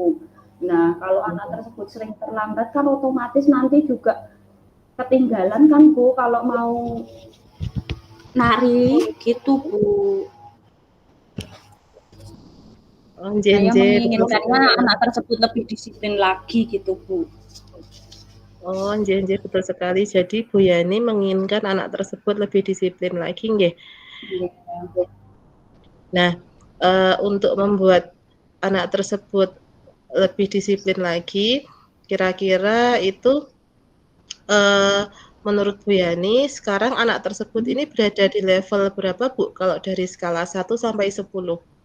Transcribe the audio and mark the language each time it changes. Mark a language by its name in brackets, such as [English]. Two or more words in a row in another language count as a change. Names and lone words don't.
[Indonesian] Nah, kalau anak tersebut sering terlambat kan otomatis nanti juga ketinggalan kan, Bu, kalau mau nari gitu, Bu. Oh, nggih Saya nggih, betul menginginkannya sekali. anak tersebut lebih disiplin lagi gitu, Bu. Oh, nggih nggih, betul sekali. Jadi Bu Yani menginginkan anak tersebut lebih disiplin lagi nggih. Iya. Nah, untuk membuat anak tersebut lebih disiplin lagi, kira-kira itu, eee, menurut Bu Yani, sekarang anak tersebut ini berada di level berapa, Bu, kalau dari skala 1 sampai 10?